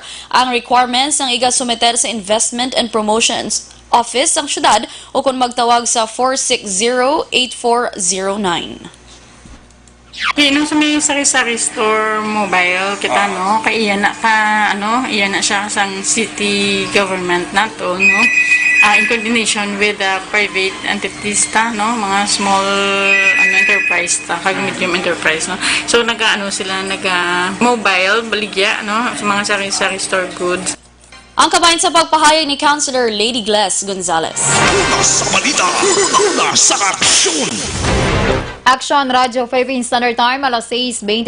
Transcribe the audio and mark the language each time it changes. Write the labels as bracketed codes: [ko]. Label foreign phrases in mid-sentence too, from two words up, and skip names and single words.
[hil] Ang requirements ang iga sumeter sa Investment and Promotions Office sang syudad o kung magtawag sa 460-8409. Nung sa may sari-sari store mobile kita no kay iyan na siya sang [en] city government [hil] nato no [en] in coordination with private entities [hil] mga [en] small enterprise [hil] kag [en] medium enterprise [hil] no, so sila mobile baligya no sa mga sari-sari store goods. Ang kabayan sa pagpahayag ni Councilor Lady Glass Gonzales. Una sa balita, una sa aksyon. Action Radio Philippine Standard Time alas 6:22.